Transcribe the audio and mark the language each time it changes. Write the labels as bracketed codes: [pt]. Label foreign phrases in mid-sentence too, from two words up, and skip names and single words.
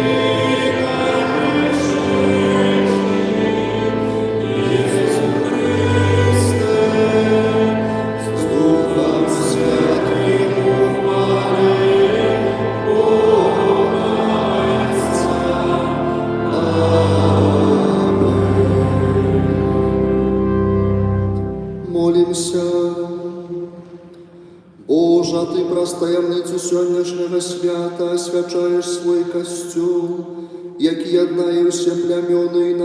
[uk] грішний, Ісус Христе, з Духом Святим ухвали Бога Отця. [be] Молімся. Божа, Ты праз таямніцю сённяшняга свята асвячаеш свой касцёл, які яднае ўсе плямёны і